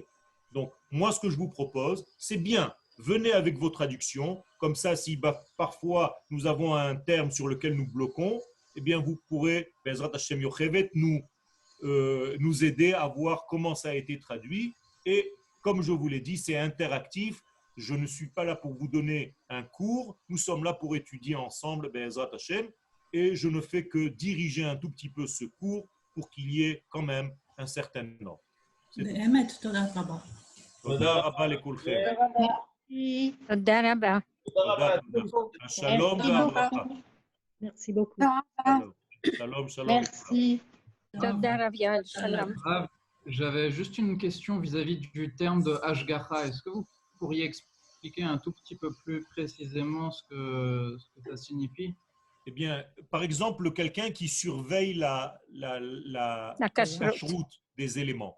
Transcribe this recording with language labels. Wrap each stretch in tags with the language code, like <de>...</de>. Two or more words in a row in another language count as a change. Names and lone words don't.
<fr>Donc, moi, ce que je vous propose, c'est bien, venez avec vos traductions, comme ça, si parfois nous avons un terme sur lequel nous bloquons, eh bien, vous pourrez,</fr> <he>בעזרת השם יוכבד,</he> <fr>nous aider à voir comment ça a été traduit. Et comme je vous l'ai dit, c'est interactif. Je ne suis pas là pour vous donner un cours. Nous sommes là pour étudier ensemble,</fr> <he>בעזרת השם,</he> <fr>et je ne fais que diriger un tout petit peu ce cours pour qu'il y ait quand même un certain nombre.</fr> <he>באמת, תודה רבה. תודה רבה לכולכם. תודה רבה. תודה, תודה. השלום והברכה.</he> <fr>Merci beaucoup.</fr> <he>שלום, שלום.</he> <fr>Merci.</fr> <he>תודה רב יעל, שלום.</he> <fr>J'avais juste une question vis-à-vis du terme de Hashgacha. Est-ce que vous pourriez expliquer un tout petit peu plus précisément ce que ça signifie? Eh bien, par exemple, quelqu'un qui surveille la kashrut des éléments.</fr>